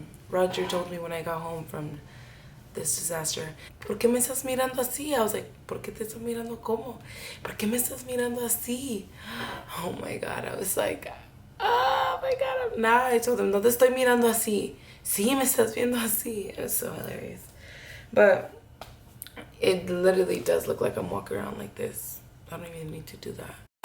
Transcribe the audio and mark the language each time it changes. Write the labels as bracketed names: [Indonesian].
[English] Roger told me when I got home from this disaster, [Spanish] ¿por qué me estás mirando así? [English] I was like, [Spanish] ¿por qué te estás mirando cómo? ¿Por qué me estás mirando así? [English] Oh my god, I was like, oh my god. Now I told him, [Spanish] no te estoy mirando así. Sí, me estás viendo así. [English] It was so hilarious. But it literally does look like I'm walking around like this. I don't even need to do that.